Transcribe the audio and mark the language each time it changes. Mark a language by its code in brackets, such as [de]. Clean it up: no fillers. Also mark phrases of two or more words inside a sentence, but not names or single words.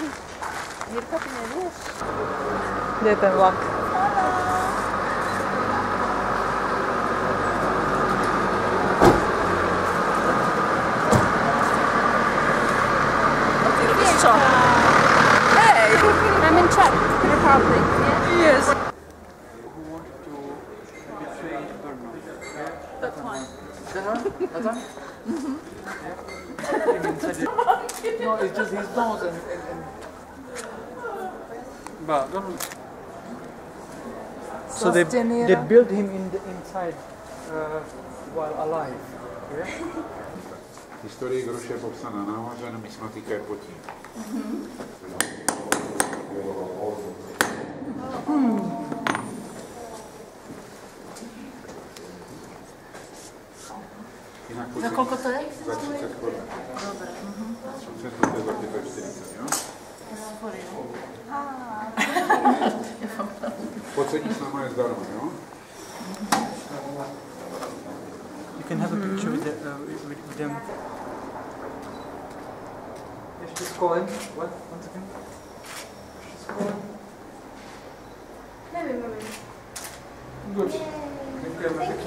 [sk] Jirka, ty nevieš? [cs] Kde je ten vlak? [sk] Ty robíš čo? Hej! [en] I'm in Czech Republic. Yes. Who wanted to betray Brno? That one. That one? That one? No, it's just his nose and but so they built him in the inside while alive. Yeah? [cs] Historie Groše je popsaná nahoře, numismatika je pod tím. [sk] Za koľko to je? [cs] Za 30 korun. [sk] Dobre. [cs] Centrum to je za 45, jo? Pocení s náma je zdarma, jo? [en] You can have a picture with them. [cs] Ještě s kolem. [en] What? One second. [cs] Ještě s kolem. Nevím. Good. Děkujeme pěkně.